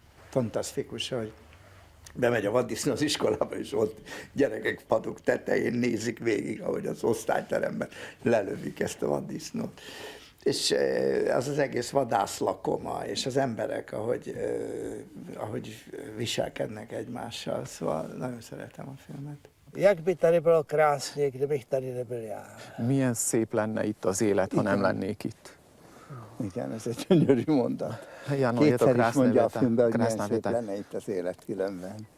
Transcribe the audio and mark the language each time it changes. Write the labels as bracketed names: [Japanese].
[Hungarian] Fantasztikus, hogy bemegy a vaddisznó az iskolába, és ott gyerekek padok tetején nézik végig, ahogy az osztályteremben lelövik ezt a vaddisznót. És az egész vadászlakoma, és az emberek, ahogy viselkednek egymással, szóval nagyon szeretem a filmet. [Czech] Jak by tady bylo krásně, kdybych tady nebyl já. [Hungarian] Milyen szép lenne itt az élet, ha nem lennék itt. Igen, ez egy gyönyörű mondat. Kétszer is mondja a filmben, hogy milyen szép lenne itt az élet különben.